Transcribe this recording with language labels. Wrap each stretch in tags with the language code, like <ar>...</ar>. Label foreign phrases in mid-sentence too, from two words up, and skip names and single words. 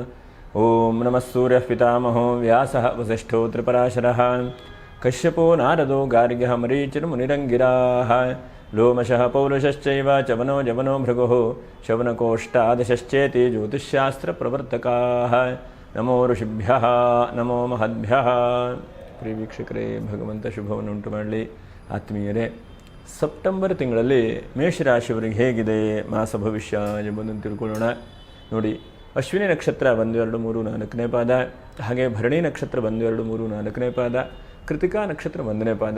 <sa>ओम नमः सूर्यः पितामहो व्यासः वसिष्ठो त्रिपराशरः कश्यपो नारदो गार्ग्यः मरीचिर्मुनिरङ्गिराः लोमशः पौरुषश्चैव चवनो जवनो भृगुः शवनकोष्ठादशश्चेति ज्योतिष्शास्त्रप्रवर्तकाः। नमो ಋಷಿಭ್ಯಃ ನಮೋ ಮಹದ್ಭ್ಯಃ।</sa> <kn>ಪ್ರಿಯ ವೀಕ್ಷಕರೇ, ಭಗವಂತ ಶುಭವನ್ನುಂಟು ಮಾಡಲಿ. ಆತ್ಮೀಯರೇ, ಸೆಪ್ಟೆಂಬರ್ ತಿಂಗಳಲ್ಲಿ ಮೇಷರಾಶಿಯವರಿಗೆ ಹೇಗಿದೆ ಮಾಸ ಭವಿಷ್ಯ ಎಂಬುದನ್ನು ತಿಳ್ಕೊಳ್ಳೋಣ. ನೋಡಿ, ಅಶ್ವಿನಿ ನಕ್ಷತ್ರ 1, 2, 3, 4ನೇ ಪಾದ, ಹಾಗೆ ಭರಣಿ ನಕ್ಷತ್ರ 1, 2, 3, 4ನೇ ಪಾದ, ಕೃತಿಕಾ ನಕ್ಷತ್ರ 1ನೇ ಪಾದ.</kn>